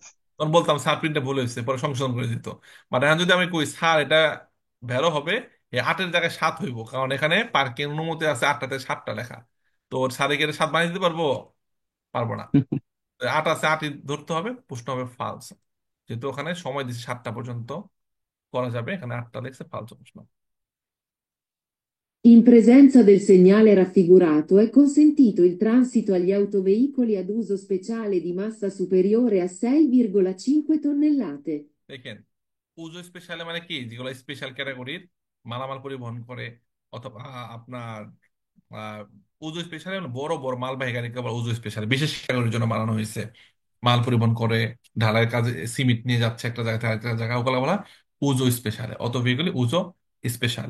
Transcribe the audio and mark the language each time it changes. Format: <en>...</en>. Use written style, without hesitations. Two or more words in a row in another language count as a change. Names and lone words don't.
<bn>তখন বলতাম স্যার প্রিন্টে ভুল হয়েছে, পরে সংশোধন করে দিত। মানে এখন যদি আমি কই স্যার এটা ভ্যারো হবে, এই 8-এর জায়গায় 7 হইব, কারণ এখানে পার্কিং অনুমতি আছে 8টাতে 7টা লেখা। তো ওর স্যারে গিয়ে 7 বানিয়ে দিতে পারবো? পারবো না। 8 আছে 8ই ধরতে হবে, প্রশ্ন হবে ফালস। যেহেতু ওখানে সময় দিচ্ছে 7টা পর্যন্ত করা যাবে, এখানে 8টা লিখছে, ফালস প্রশ্ন।</bn> <it>In presenza del segnale raffigurato è consentito il transito agli autoveicoli ad uso speciale di massa superiore a 6,5 tonnellate.</it> <bn>দেখেন</bn> <it>uso speciale</it> <bn>মানে কি, যেগুলো স্পেশাল ক্যাটাগরির মালামাল পরিবহন করে, অথবা আপনার আহ, পুজো স্পেশাল মানে বড় বড় মালবাহী গাড়িকে বলা</bn> <it>uso speciale,</it> <bn>বিশেষ ক্যাটাগরির জন্য বানানো হয়েছে। মাল পরিবহন করে, ঢালাইয়ের কাজে সিমেন্ট নিয়ে যাচ্ছে একটা জায়গা থেকে একটা জায়গা, ওগুলো বলা</bn> <it>uso speciale,</it> <bn>অত ভেহিকল</bn> <it>uso speciale.</it>